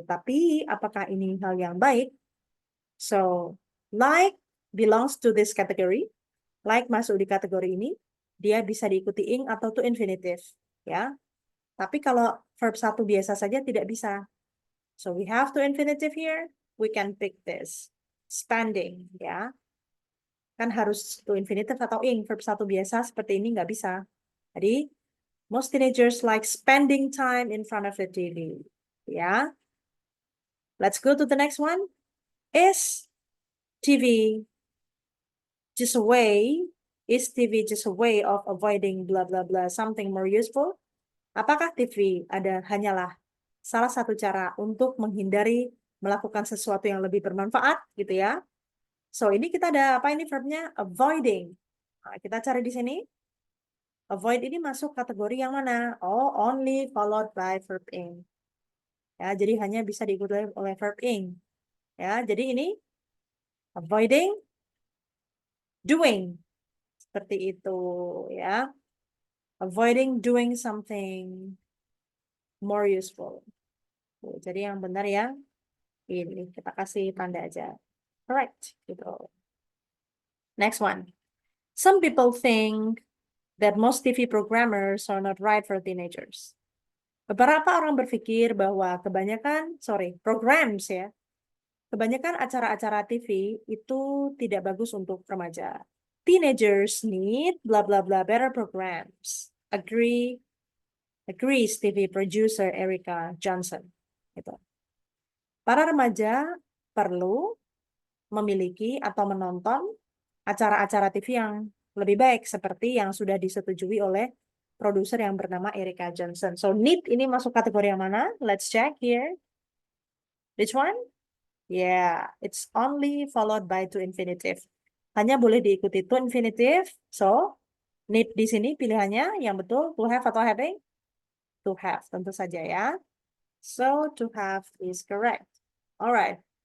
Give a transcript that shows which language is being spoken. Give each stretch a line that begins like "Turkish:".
Indonesian: Tapi apakah ini hal yang baik?
English: So, like belongs to this category.
Indonesian: Like masuk di kategori ini. Dia bisa diikuti ing atau to infinitive. Ya. Tapi kalau verb satu biasa saja tidak bisa.
English: So we have to infinitive here. We can pick this. Spending,
Indonesian: ya. Kan harus
English: to infinitive atau ing.
Indonesian: Verb satu biasa seperti ini nggak bisa. Jadi,
English: most teenagers like spending time in front of the TV. Ya. Let's go to the next one. Is TV just a way? Is TV just a way of avoiding blah blah blah something more useful?
Indonesian: Apakah TV hanyalah salah satu cara untuk menghindari melakukan sesuatu yang lebih bermanfaat gitu ya. So ini kita ada apa ini verbnya? Avoiding. Nah, kita cari di sini. Avoid ini masuk kategori yang mana?
English: Oh, only followed by verb ing.
Indonesian: Ya, jadi hanya bisa diikuti oleh verb ing. Ya, jadi ini avoiding doing. Seperti itu ya.
English: Avoiding doing something more useful.
Indonesian: Jadi yang benar ya ini kita kasih tanda aja.
English: Correct
Indonesian: gitu.
English: Next one. Some people think that most TV programmers are not right for teenagers.
Indonesian: Beberapa orang berpikir bahwa programs ya, kebanyakan acara-acara TV itu tidak bagus untuk remaja.
English: Teenagers need blah blah blah better programs. Agrees TV producer Erica Johnson.
Indonesian: Gitu. Para remaja perlu memiliki atau menonton acara-acara TV yang lebih baik seperti yang sudah disetujui oleh produser yang bernama Erica Johnson. So need ini masuk kategori yang mana?
English: Let's check here. Which one? Yeah, it's only followed by to infinitive.
Indonesian: Hanya boleh diikuti to infinitive. So need di sini pilihannya yang betul to have atau having?
English: To have,
Indonesian: tentu saja ya.
English: So to have is correct. Alright.